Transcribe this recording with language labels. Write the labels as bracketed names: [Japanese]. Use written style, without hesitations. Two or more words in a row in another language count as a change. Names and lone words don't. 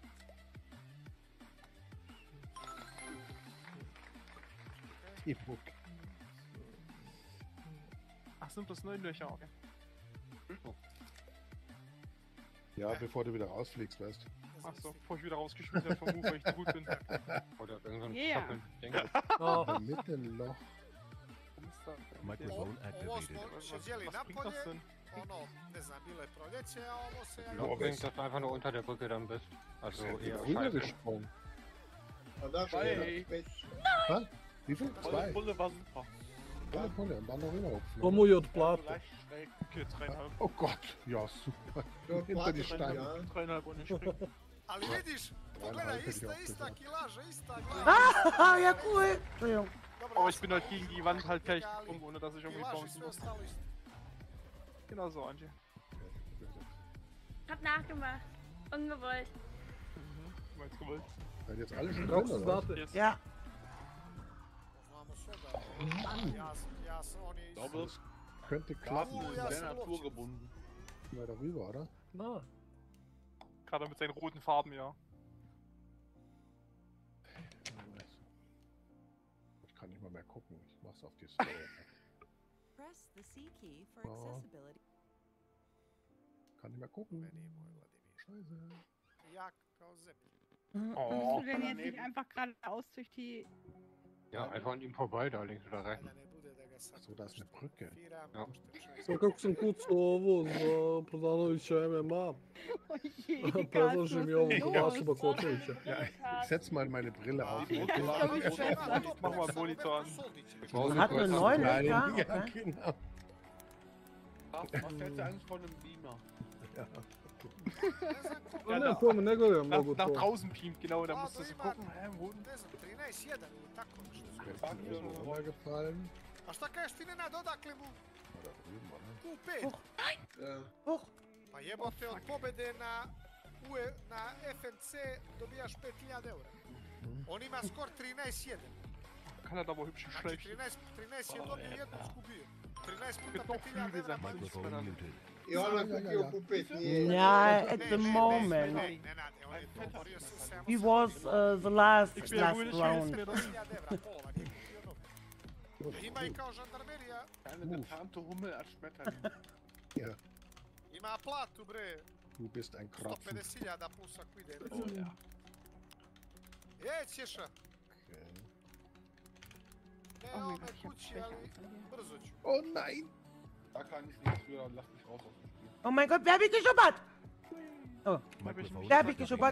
[German] E-Book. Ach, sind das 9 Löcher, okay. Ja, bevor du wieder rausfliegst, weißt du. Ach so, bevor ich wieder rausgeschmissen werde vom Ruf, weil ich zu gut bin. Oder irgendein [English] Yeah. [German] Stoppeln. Mittelloch. [English] Microphone [Serbian] Ovo smo odjeli napolje, ono, ne znam, bilo je proljeće, a ovo se... [German] Ja, Nur dass du einfach nur unter der Brücke dann bist. Also eher rübergesprungen. Was? Wie viel? 2? Bulle war super. Volle Pulle und dann noch rüberhupfen. Komm hier die Platte. Okay, 3,5. Oh Gott, ja super. Hinter die Steine. 3,5 und ich spring. [Serbian] Ali vidiš, pogledaj, ista kilaža, ista glava. [German] Ah, ja cool. Entschuldigung. Aber ich bin halt gegen die Wand halt gleich gesprungen, ohne dass ich irgendwie bouncen muss. Genau so, Angie. Hab nachgemacht. Ungewollt. Meinst du gewollt? Seid jetzt alle schon drin, oder was? Ja. Ich glaube, es könnte klappen. Sehr naturgebunden. Mal darüber, oder? Na. Gerade mit seinen roten Farben, ja. Ich kann nicht mal mehr gucken. Ich mach's auf die Story. [English] Press the C key for Oh. accessibility. [German] Kann nicht mehr gucken. Scheiße. [Serbian] Jak kao Sepp. [German] Kommst du denn jetzt nicht einfach geradeaus durch die... Ja, einfach an ihm vorbei, da links oder rechts. So, da ist eine Brücke. Ja. [Serbian] Sad kako sam kucao ovo za Prodanovića MMA. Predlažem i ovo za Vasu Bakočevića. [German] Ja, ich setz mal meine Brille auf. Mach mal Monitor an. Hat eine 9, ja, ja? Genau. Was hältst du eigentlich von einem Beamer? Ja. Ja, [Serbian] ne, to me ne gledam [German] Nach [Serbian] mnogo to. [German] draußen beamt, genau, da musst du so gucken, wo... [Serbian] 13-1 ili tako nešto. [German] Mir ist noch mal gefallen. [Serbian] A šta kažeš ti Nenad, odakle mu? [German] Da drüben, oder? Q5. [Serbian] Pa jebote, od pobede na FNC dobijaš 5000 eura. On ima skor 13-1. [German] Kann er da wohl hübsch [Serbian] Znači [German] schlecht. [Serbian] 13 je dobio, jednu izgubio. 13 puta [German] Doch [Serbian] 5000 [German] viel [Serbian] eura. [German] gesagt. [Serbian] I ono je kupio Q5, nije... [English] Yeah, at the moment. He was the last round. [Serbian] Ima i kao žandarmerija. [German] Eine getarnte Hummel als Schmetterling. Ja, [Serbian] Ima platu bre. [German] du bist ein Krapfen. [Serbian] 150.000 plus ako ide. [German] Ja. [Serbian] Ćeša. Ne ome kući, ali brzo ću. [German] Oh nein! Da kann ich nichts für, lass mich raus aus dem Spiel. Oh mein Gott, wer hat mich geschuppert? Oh, wer hat mich geschuppert?